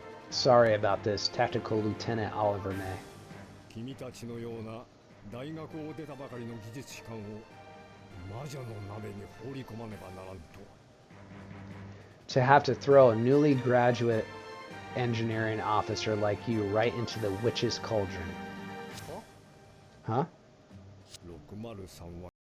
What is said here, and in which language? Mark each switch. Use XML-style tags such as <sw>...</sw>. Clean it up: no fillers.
<en>Sorry about this, Tactical Lieutenant Oliver May.</en> <ja>君たちのような大学を出たばかりの技術士官を魔女の鍋に放り込まねばならんと。</ja> <en>To have to throw a newly graduate engineering officer like you right into the witch's cauldron. Huh?</en> <ja>603は</ja>